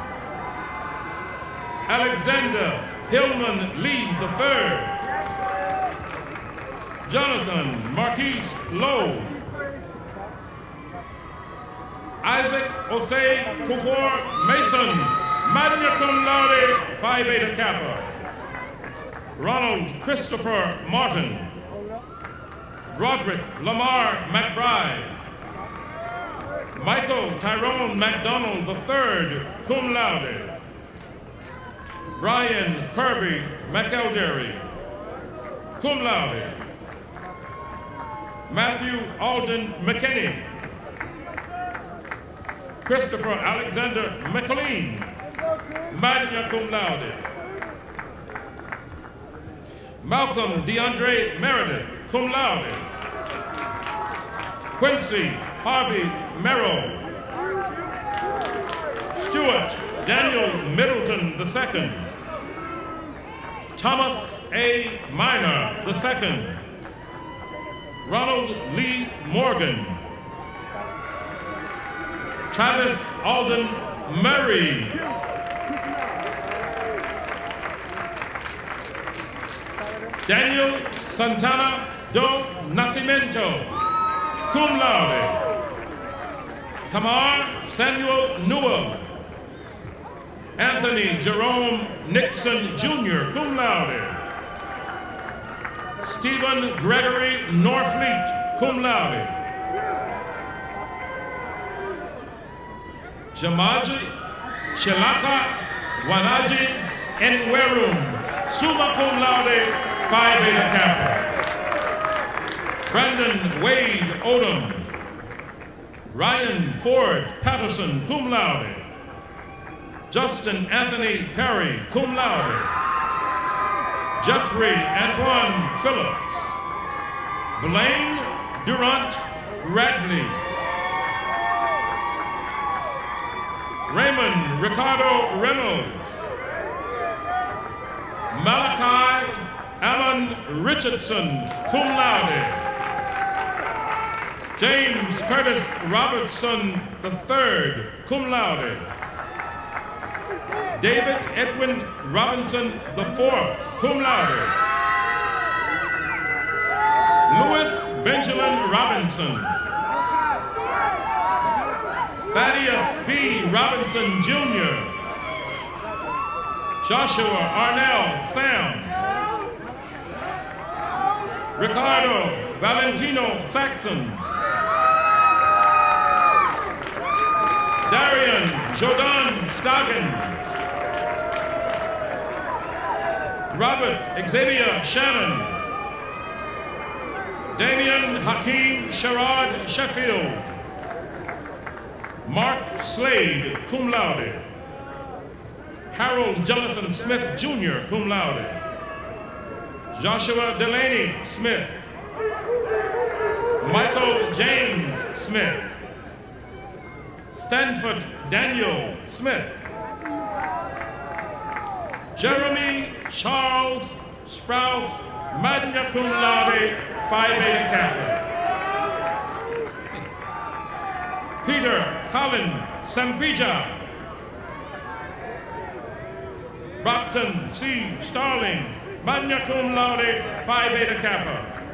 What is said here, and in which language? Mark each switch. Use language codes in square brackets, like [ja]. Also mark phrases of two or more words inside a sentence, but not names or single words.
[en] Alexander Hillman Lee III. Jonathan Marquise Lowe. Isaac Osei Kufor Mason, [la] magna cum laude, [en] Phi Beta Kappa. Ronald Christopher Martin. Broderick Lamar McBride. Michael Tyrone McDonald III, [la] cum laude. [en] Brian Kirby McElderry, [la] cum laude. [en] Matthew Alden McKinney. Christopher Alexander McLean, [la] magna cum laude. [en] Malcolm DeAndre Meredith, [la] cum laude. [en] Quincy Harvey Merrill. Stuart Daniel Middleton II. Thomas A. Minor II. Ronald Lee Morgan. Travis Alden Murray. Daniel Santana do Nascimento, [la] cum laude. [en] Tamar Samuel Newell. Anthony Jerome Nixon Jr., [la] cum laude. [en] Stephen Gregory Norfleet, [la] cum laude. [en] Jamaji Chilaka Wanaji Enwerum, [la] summa cum laude, [en] Phi Beta Kappa. Brandon Wade Odom. Ryan Ford Patterson, [la] cum laude. [en] Justin Anthony Perry, [la] cum laude. [en] Jeffrey Antoine Phillips. Blaine Durant Radley. Raymond Ricardo Reynolds. Malachi Alan Richardson, [la] cum laude. [en] James Curtis Robertson III, [la] cum laude. [en] David Edwin Robinson IV, [la] cum laude. [en] Louis Benjamin Robinson. Thaddeus B. Robinson Jr. Joshua Arnell Sams. Ricardo Valentino Saxon. Darian Jordan Scoggins. Robert Xavier Shannon. Damian Hakeem Sherrod Sheffield. Mark Slade, [la] cum laude. [en] Harold Jonathan Smith Jr., [la] cum laude. [en] Joshua Delaney Smith. Michael James Smith. Stanford Daniel Smith. Jeremy Charles Sprouse, [la] magna cum laude, [en] Phi Beta Kappa. Peter Colin Sampija. Brockton C. Starling, [la] magna cum laude, [en] Phi Beta Kappa.